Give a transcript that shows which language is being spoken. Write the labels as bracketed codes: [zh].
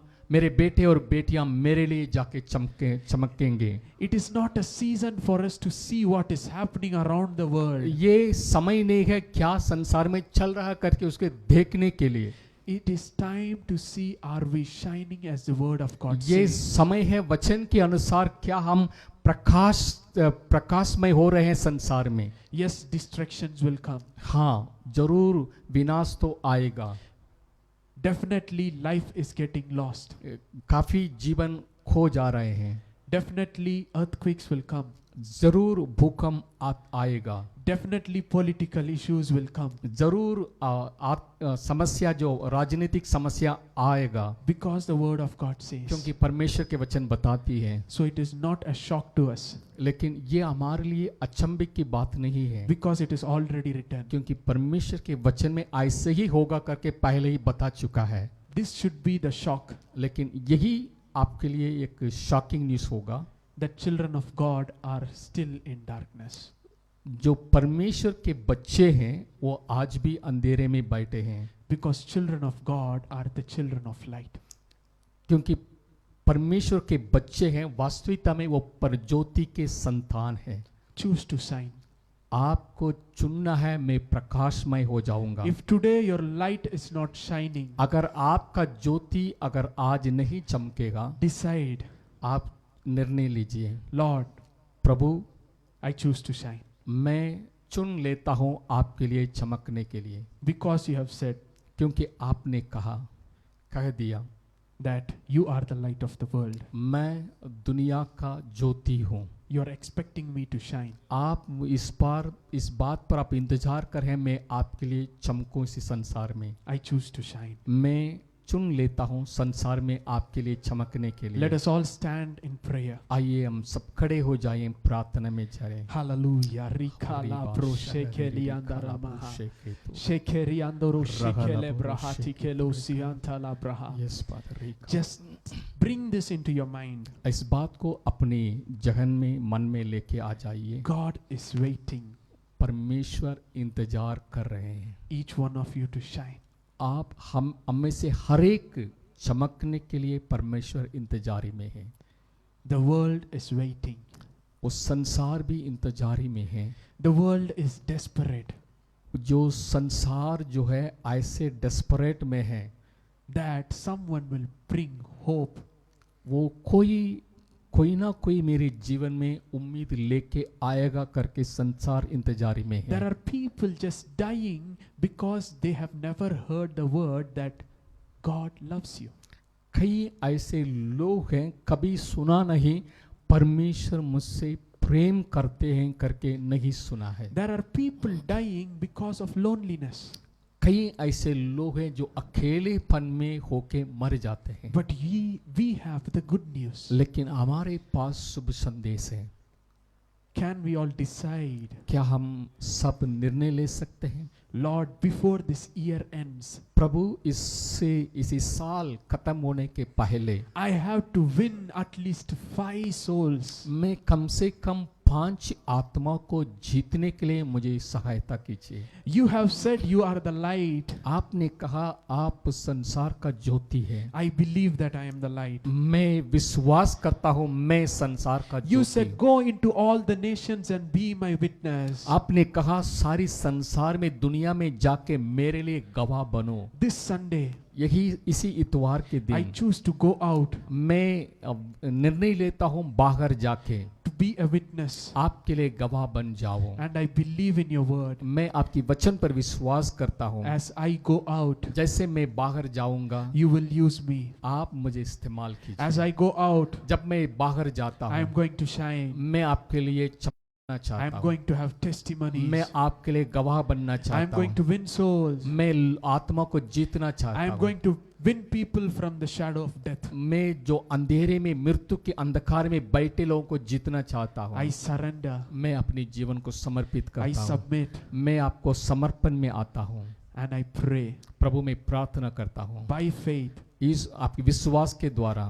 [hi] मेरे बेटे और बेटियां मेरे लिए जाके चमकेंगे। [en] It is not a season for us to see what is happening around the world. [hi] ये समय नहीं है क्या संसार में चल रहा करके उसके देखने के लिए। [en] It is time to see are we shining as the word of God [hi] ये [en] says. [hi] समय है वचन के अनुसार क्या हम प्रकाशमय हो रहे हैं संसार में। [en] Yes, distractions will come. [hi] हाँ, जरूर विनाश तो आएगा। [en] Definitely life is getting lost. [hi] काफी जीवन खो जा रहे हैं। [en] Definitely earthquakes will come. [hi] जरूर भूकंप आएगा। [en] Definitely political issues will come. [hi] जरूर समस्या जो राजनीतिक समस्या आएगा। [en] Because the word of God says. [hi] क्योंकि परमेश्वर के वचन बताती है। [en] So it is not a shock to us. [hi] लेकिन ये हमारे लिए अचंभे की बात नहीं है। [en] Because it is already written. [hi] क्योंकि परमेश्वर के वचन में ऐसे ही होगा करके पहले ही बता चुका है। [en] This should be the shock. [hi] लेकिन यही आपके लिए एक शॉकिंग न्यूज़ होगा। [en] That children of God are still in darkness. [hi] जो परमेश्वर के बच्चे हैं वो आज भी अंधेरे में बैठे हैं। [en] Because children of God are the children of light. [hi] क्योंकि परमेश्वर के बच्चे हैं, वास्तविकता में वो परज्योति के संतान हैं। [en] Choose to shine. [hi] आपको चुनना है, मैं प्रकाशमय हो जाऊंगा। [en] If today your light is not shining, [hi] अगर आपका ज्योति अगर आज नहीं चमकेगा, [en] decide, [hi] आप निर्णय लीजिए, [en] Lord, [hi] Prabhu [en] I choose to shine. [hi] मैं चुन लेता हूं आपके लिए चमकने के लिए, [en] Because you have said [hi] क्योंकि आपने कह दिया [en] that you are the light of the world. [hi] मैं दुनिया का ज्योति हूं। [en] You are expecting me to shine. [hi] आप इस बात पर आप इंतजार कर रहे हैं, मैं आपके लिए चमकूं इस संसार में। [en] I choose to shine. [hi] मैं चुन लेता हूं संसार में आपके लिए चमकने के [en] Let [hi] लिए। [en] us all stand in prayer. [hi] आइए हम सब खड़े हो जाएं, प्रार्थना में जाएं। Hallelujah. Rikala bro shekeli andara maha. Shekeri andoro shekele brahati kelo siantala braha. [en] Yes, Father. Just bring this into your mind. [hi] इस बात को अपनी जहन में, मन में लेके आ जाइए। [en] God is waiting [hi] परमेश्वर इंतजार कर रहे हैं [en] each one of you to shine. [hi] आप हम में से हर एक चमकने के लिए परमेश्वर इंतजारी में है। [en] The world is waiting. [hi] उस संसार भी इंतजारी में है। [en] The world is desperate [hi] जो संसार जो है ऐसे डेस्परेट में है, [en] that someone will bring hope. [hi] वो कोई ना कोई मेरे जीवन में उम्मीद लेके आएगा करके संसार इंतजारी में [en] There [hi] है। [en] are people just dying because they have never heard the word that God loves you. [hi] कई ऐसे लोग हैं कभी सुना नहीं, परमेश्वर मुझसे प्रेम करते हैं करके नहीं सुना है। [en] There are people dying because of loneliness. [hi] कई ऐसे लोग हैं जो अकेलेपन में होके मर जाते हैं। [en] But we have the good news. [hi] लेकिन हमारे पास शुभ संदेश है। [en] Can we all decide, [hi] क्या हम सब निर्णय ले सकते हैं? [en] Lord, before this year ends, [hi] प्रभु इसी साल खत्म होने के पहले [en] I have to win at least 5 souls. [hi] मैं कम से कम 5 आत्मा को जीतने के लिए मुझे सहायता कीजिए। [en] You have said you are the light. [hi] आपने कहा आप संसार का ज्योति है। [en] I believe that I am the light. [hi] मैं विश्वास करता हूँ मैं संसार का [en] You [hi] Jyoti. [en] said go into all the nations and be my witness. [hi] आपने कहा सारी संसार में, दुनिया में जाके मेरे लिए गवाह बनो। [en] This Sunday, [hi] इसी इतवार के [en] I [hi] दिन [en] choose to go out [hi] मैं निर्णय लेता हूँ बाहर जाके [en] to be a witness. [hi] आपके लिए गवाह बन जाऊं। [en] And I believe in your word. [hi] मैं आपकी वचन पर विश्वास करता हूँ। [en] As I go out, [hi] जैसे मैं बाहर जाऊंगा [en] you will use me. [hi] आप मुझे इस्तेमाल कीजिए। [en] As I go out, [hi] जब मैं बाहर जाता [en] I am [hi] हूँ [en] going to shine. [hi] मैं आपके लिए चमकना [en] I [hi] चाहता [en] am [hi] हूँ। [en] going to have testimonies. [hi] मैं आपके लिए गवाह बनना [en] I am [hi] चाहता [en] going to [hi] हूँ। [en] win souls. [hi] मैं आत्मा को जीतना [en] I [hi] चाहता [en] am [hi] हूँ। [en] going to win people from the shadow of death. [hi] मैं जो अंधेरे में, मृत्यु के अंधकार में बैठे लोगों को जीतना चाहता हूँ। [en] I surrender. [hi] मैं अपने जीवन को समर्पित [en] I [hi] करता हूँ। [en] submit. [hi] मैं आपको समर्पण में आता हूँ। [en] And I pray [hi] प्रभु मैं प्रार्थना करता हूँ [en] by faith [hi] इस आपके विश्वास के द्वारा